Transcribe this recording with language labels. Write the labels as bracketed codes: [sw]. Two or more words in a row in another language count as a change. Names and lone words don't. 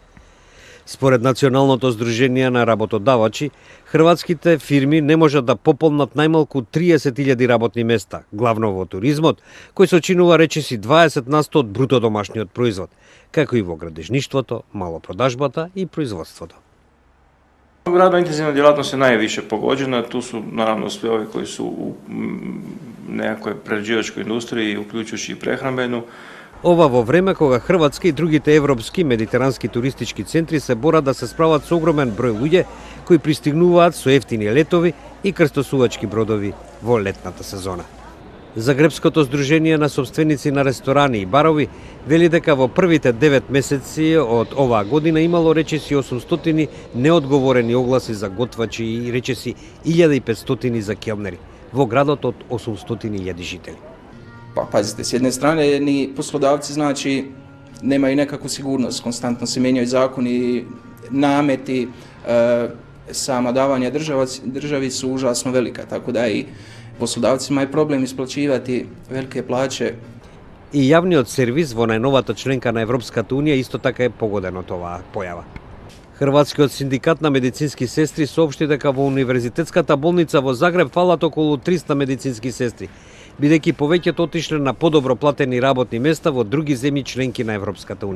[mk] Според Националното здружение на работодавачи, хрватските фирми не можат да пополнат најмалку 30.000 работни места, главно во туризмот, кој сочинува речиси 20% од бруто домашниот производ, како и во градежништвото, малопродажбата и производството. [hr] Radno intenzivna djelatnost je najviše pogođena, tu su naravno svi ovi koji su u nekakvoj prerađivačkoj industriji, uključujući i prehrambenu. [mk] Ова во време кога Хрватска и другите европски медитерански туристички центри се борат да се справат со огромен број луѓе кои пристигнуваат со ефтини летови и крстосувачки бродови во летната сезона. Загребското здружение на собственици на ресторани и барови вели дека во првите 9 месеци од оваа година имало речиси 800 неодговорени огласи за готвачи и речиси 1500 за келнери во градот од 800.000 жители. [hr] Pa pazite, s jedne strane ni poslodavci znači nemaju nekakvu sigurnost, konstantno se mijenjaju zakoni, nameti, sama davanja državi su užasno velika, tako da i poslodavcima je problem isplaćivati velike plaće. [mk] И јавниот сервис во најновата членка на Европската унија исто така е погоден од оваа појава. Хрватскиот синдикат на медицински сестри соопшти дека во универзитетската болница во Загреб фалат околу 300 медицински сестри, бидејќи повеќето отишле на подобро платени работни места во други земји членки на Европската унија.